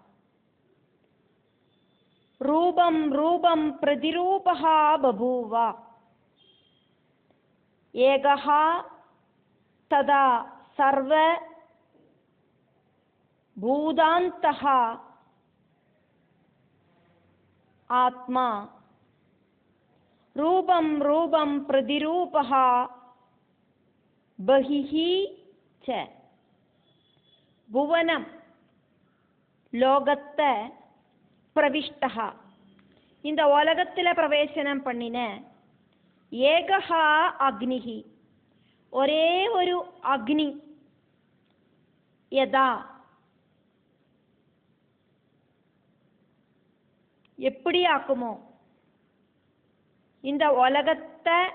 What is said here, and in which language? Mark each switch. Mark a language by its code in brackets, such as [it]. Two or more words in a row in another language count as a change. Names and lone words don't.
[sa] रूपं रूपं प्रतिरूपः बभूव एकः तदा सर्व भूतान्तः आत्मा रूपं रूपं प्रतिरूपः बहिः च भुवनं लोकत्ते प्रविष्टः [ta] இந்த உலகத்தில் பிரவேசனம் பண்ணின [sa] एकः अग्निः [ta] ஒரே ஒரு அக்னி யதா எப்படி ஆக்குமோ இந்த உலகத்தை